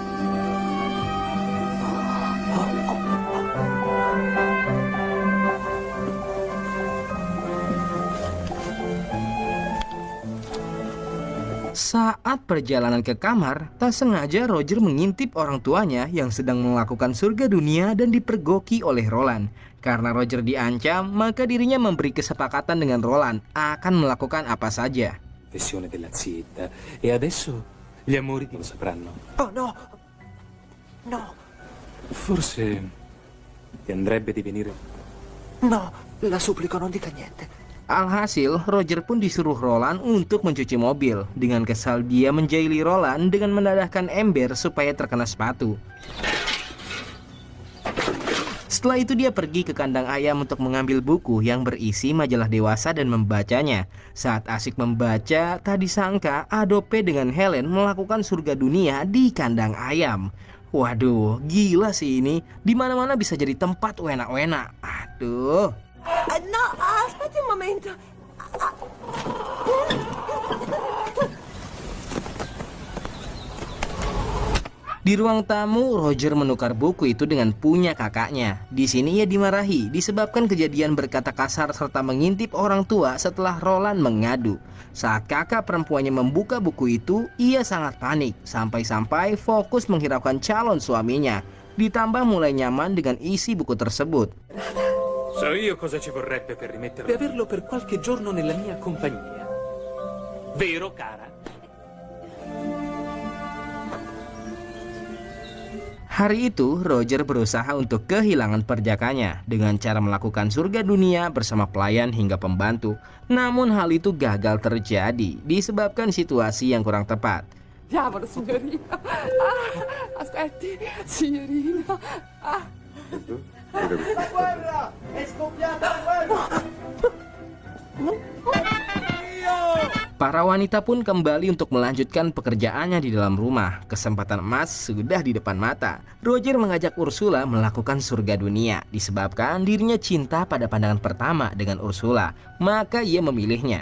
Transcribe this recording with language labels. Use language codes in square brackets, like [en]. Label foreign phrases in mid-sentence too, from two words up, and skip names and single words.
[id] Saat perjalanan ke kamar, tak sengaja Roger mengintip orang tuanya yang sedang melakukan surga dunia dan dipergoki oleh Roland. Karena Roger diancam, maka dirinya memberi kesepakatan dengan Roland akan melakukan apa saja. [it] Confessione della zietta. E adesso gli amori lo sapranno. Oh no! No! Forse ti andrebbe di venire. No! La supplico, non dica niente. [id] Alhasil, Roger pun disuruh Roland untuk mencuci mobil. Dengan kesal dia menjaili Roland dengan mendadahkan ember supaya terkena sepatu. Setelah itu dia pergi ke kandang ayam untuk mengambil buku yang berisi majalah dewasa dan membacanya. Saat asik membaca, tak disangka Adobe dengan Helen melakukan surga dunia di kandang ayam. Waduh, gila sih ini. Di mana-mana bisa jadi tempat wena-wena. Aduh. [it] No, aspetti un momento. [id] Di ruang tamu, Roger menukar buku itu dengan punya kakaknya. Di sini ia dimarahi disebabkan kejadian berkata kasar serta mengintip orang tua setelah Roland mengadu. Saat kakak perempuannya membuka buku itu, ia sangat panik sampai-sampai fokus menghiraukan calon suaminya. Ditambah mulai nyaman dengan isi buku tersebut. [it] So io cosa ci vorrebbe per rimetterlo e averlo per qualche giorno nella mia compagnia. Vero, cara? [id] Hari itu, Roger berusaha untuk kehilangan perjakanya dengan cara melakukan surga dunia bersama pelayan hingga pembantu. Namun hal itu gagal terjadi disebabkan situasi yang kurang tepat. [it] Diavolo, signorina. Aspetti, signorina. [id] Para wanita pun kembali untuk melanjutkan pekerjaannya di dalam rumah. Kesempatan emas sudah di depan mata. Roger mengajak Ursula melakukan surga dunia disebabkan dirinya cinta pada pandangan pertama dengan Ursula, maka ia memilihnya.